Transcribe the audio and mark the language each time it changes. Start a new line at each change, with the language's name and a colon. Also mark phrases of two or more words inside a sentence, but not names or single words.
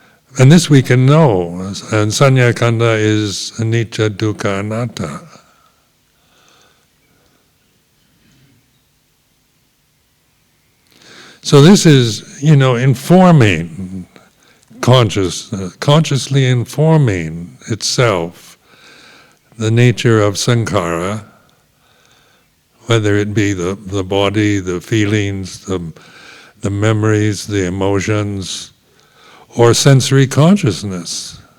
English: And this we can know, and
Pali: Sanya Khandha
English: is
Pali: anicca, dukkha, anatta.
English: So this is, informing consciousness, consciously informing itself the nature of sankhara, whether it be the body, the feelings, the memories, the emotions, or sensory consciousness.